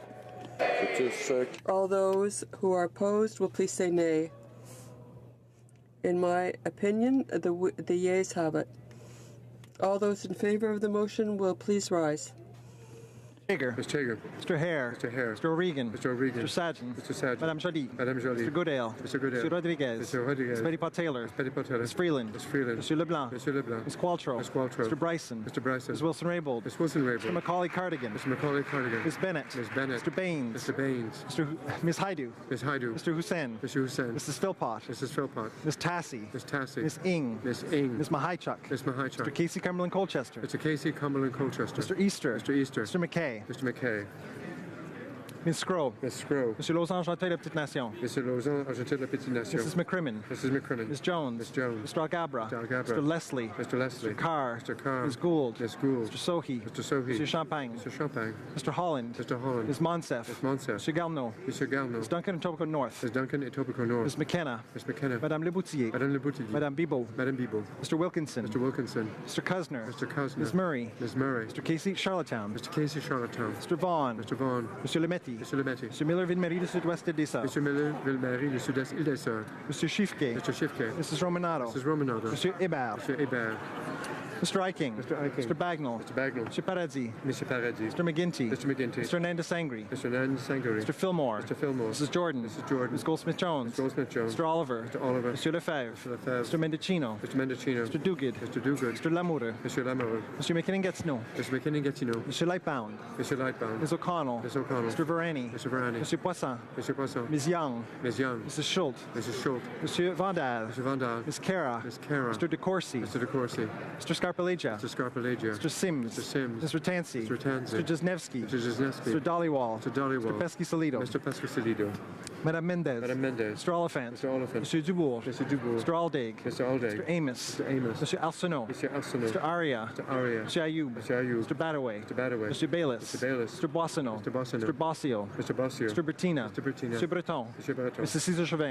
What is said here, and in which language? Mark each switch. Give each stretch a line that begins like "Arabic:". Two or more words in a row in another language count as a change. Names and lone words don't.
English: All those who are opposed will please say nay. In my opinion, the yeas have it. All those in favor of the motion will please rise. Hager. Mr. Hager. Mr. Hare. Mr. Hare. Mr. O'Regan. Mr. O'Regan. Mr. Sargent. Mr. Sargent. Madame Joly. Madame Joly. Mr. Goodale. Mr. Goodale. Mr. Rodriguez. Mr. Rodriguez. Ms. Petitpot Taylor. Ms. Petitpot Taylor. Ms. Freeland. Ms. Freeland. Monsieur Leblanc. Monsieur Leblanc. Ms. Qualtrough. Ms. Qualtrough. Mr. Bryson. Mr. Bryson. Ms. Wilson-Raybould. Ms. Wilson-Raybould. Mr. Macaulay Cardigan. Mr. Macaulay Cardigan. Ms. Bennett. Ms. Bennett. Mr. Baines. Mr. Baines. Ms. Haidu. Ms. Haidu. Mr. Hussain. Mr. Hussain. Mrs. Philpott. Mrs. Philpott. Ms. Tassie. Ms. Tassie. Ms. Ing. Ms. Ing. Ms. Mahichuk. Ms. Mahichuk. Mr. Casey Cumberland Colchester. Mr. Casey Cumberland Colchester. Mr. Easter. Mr. Easter. Mr. McKay. Mr. McKay. Ms. Scrope. Ms. Scrope. Monsieur Lausanne Chantal La Petite Nation. Mr. Lausanne, Argentin de la Petite Nation. Mrs. McCrimmon. Mrs. McCrimmon. Ms. Jones. Ms. Jones. Mr. Algabra. Mr. Algabra. Mr. Leslie. Mr. Leslie. Mr. Carr. Mr. Carr. Ms. Gould. Ms. Gould. Mr. Sohi. Mr. Sohi. Mr. Champagne. Mr. Champagne. Mr. Holland. Mr. Holland. Ms. Monsef. Ms. Monsef. Mr. Galno. Mr. Galno. Ms. Duncan and Etobicoke North. Ms. Duncan, Etobicoke North. Ms. McKenna. Ms. McKenna. Madame Leboutier. Madame Leboutier. Madame Bibo. Madame Bibo. Mr. Wilkinson. Mr. Wilkinson. Mr. Cusner. Mr. Cusner. Ms. Murray. Ms. Murray. Mr. Casey Charlottetown. Mr. Casey Charlottetown. Mr. Vaughan. Mr. Vaughan. Monsieur Lemetti. Mr. Lemetti. Mr. Miller Ville-Marie du Sud-Ouest des Sœurs. Mr. Miller, Ville-Marie, du Sud-Est, Île des Sœurs. Mr. Schiffke. Mr. Schiffke. Mrs. Romanado. Mrs. Romanado. Monsieur Hébert. Monsieur Hébert. Mr. Iking. Mr. Bagnall. Mr. Paradis. Mr. McGinty. Mr. Hernandez Sangri. Mr. Fillmore. Mrs. Jordan. Ms. Goldsmith-Jones. Mr. Oliver. Mr. Lefebvre. Mr. Mendicino. Mr. Duguid. Mr. Lamoureux. Mr. McKinnon-Gatineau. Mr. Lightbound. Ms. O'Connell. Mr. Varani. Mr. Poisson. Ms. Young. Mrs. Schultz. Mr. Vandal. Ms. Kara. Mr. DeCourcy. Mr. Scarpalegia. Mr. Sims. Mr. Tansey. Mr. Jesnevsky. Mr. Dollywall. Mr. Pesky-Salido. Madame Mendez. Mr. Oliphant. Mr. Dubourg. Mr. Aldaig. Mr. Amos. Mr. Arsenault. Mr. Aria. Mr. Ayoub. Mr. Badaway. Mr. Bayliss. Mr. Boissonneau. Mr. Bossio. Mr. Bertina. Mr. Breton. Mrs. Cesar Chauvin.